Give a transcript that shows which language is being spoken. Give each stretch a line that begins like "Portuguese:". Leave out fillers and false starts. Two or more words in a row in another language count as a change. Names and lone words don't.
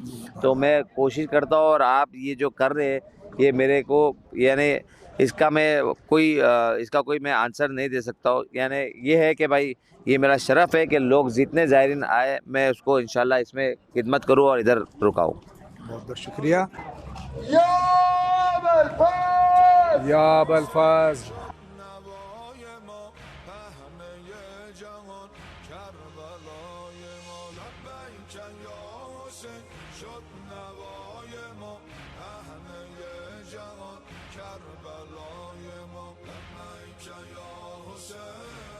Hindi: तो मैं कोशिश करता हूँ, और आप ये जो कर रहे हैं ये मेरे को यानी इसका कोई मैं आंसर नहीं दे सकता हूँ। यानी ये है कि भाई ये मेरा शरफ़ है कि लोग जितने ज़ायरीन आए मैं उसको इंशाल्लाह इसमें खिदमत करूँ और इधर रुकाऊँ। बहुत बहुत शुक्रिया। या बलफाज
Persian: نوای ما به همه جهان کربلای ما
Arabic: لبیک یا حسین
Persian: شد نوای ما به همه جهان کربلای ما
Arabic: لبیک یا حسین